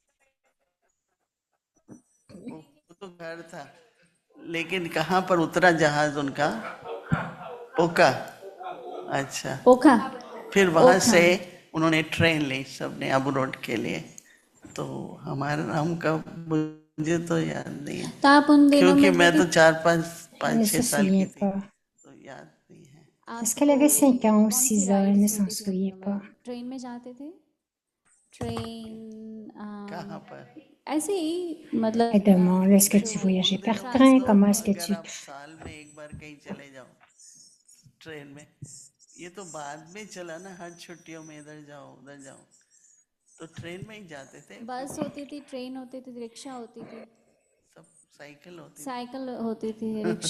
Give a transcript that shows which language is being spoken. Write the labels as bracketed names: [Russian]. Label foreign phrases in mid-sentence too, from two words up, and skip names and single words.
[Hindi] वो तो घर था, लेकिन कहाँ पर उतरा जहाज उनका? पोका। अच्छा, ओखा, फिर वहाँ ओखा। से उन्होंने ट्रेन ली सबने अबू रोड के लिए। तो हमारा नाम का मुझे तो याद नहीं है, तो आप उन दिनों क्योंकि में मैं तो दीदी [French] elle ne [Hindi] 4-5-6 [French] se [Hindi] साल की [French] souvient [Hindi] थी, [French] pas. [Hindi] तो याद नहीं है। [French] Est-ce qu'elle avait 5 ans ou [Hindi] कौन सी [French] 6 ans? Elle ne [Hindi] राइड्स [French] s'en [Hindi] होती थी उन [French] souvient [Hindi] दिनों [French] pas. [Hindi] में? ट्रेन में जाते थे? ट्रेन कहाँ पर? ऐसे ही मतलब [French] Elle demande, est-ce que tu [Hindi] जो [French] voyageais [Hindi] उन [French] par [Hindi] दिनों में [French] train? [Hindi] तो [French] Comment est-ce que [Hindi] अगर [French] tu... [Hindi] आप साल में एक बार कहीं चले जाओ ट्रेन में, ये तो बाद में चला ना, हर छुट्टियों में इधर जाओ उधर जाओ, तो ट्रेन में ही जाते थे। बस होती थी, ट्रेन होती थी, रिक्शा होती थी, सब साइकिल होती साइकिल होती थी, रिक्शा